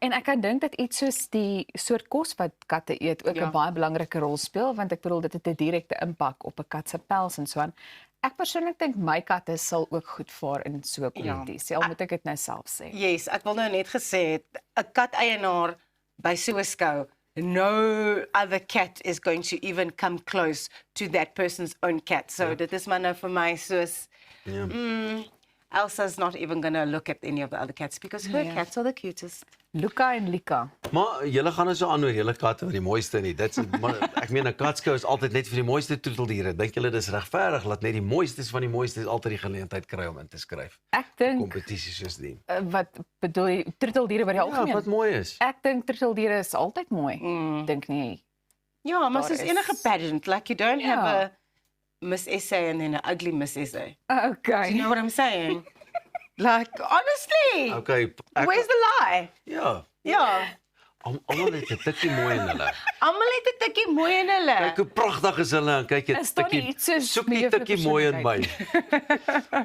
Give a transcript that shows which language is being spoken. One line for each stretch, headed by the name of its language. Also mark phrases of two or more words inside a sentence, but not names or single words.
Afrikaans: En ek kan dink dat iets soos die soort kos wat katte eet ook 'n Ja. baie belangrike rol speel, want ek bedoel dit het 'n direkte impak op 'n kat se pels en so aan. Ek persoonlik dink my katte sal ook goed vaar in so 'n kompetisie. Al moet ek dit nou self sê. Yes, ek wil nou net gesê het 'n kat-eienaar by so 'n skou,
English: no other cat is going to even come close to that person's own cat.
Afrikaans: So dit is maar nou vir my soos
English: Elsa's not even going to look at any of the other cats because her cats are the cutest.
Afrikaans: Luca en Lika. Maar julle gaan nou so aan oor julle katte wat die mooiste nie. Dit is maar ek meen 'n katskou is altyd net vir die mooiste troeteldiere. Dink julle dis regverdig dat net die mooistes van die mooistes altyd die geleentheid kry om in te skryf? Ek dink Kompetisies soos die. wat bedoel jy troeteldiere by die Ja, algemeen? wat mooi is. Ek dink troeteldiere is altyd mooi. Dink nie. Ja, maar Daar soos is-
English: enige pageant, like you don't have
Afrikaans: Ja.
English: a Miss Essay and then an ugly Miss Essay. Okay. Do you know what I'm saying? Like, honestly, Okay, where's the lie?
Afrikaans: ja, Ja, almal het 'n tikkie mooi in hulle. almal het 'n tikkie mooi in hulle. Kyk hoe pragtig is hulle en kyk Is dit daar nie tikkie. iets soos Soek die mevrou tikkie mooi in my.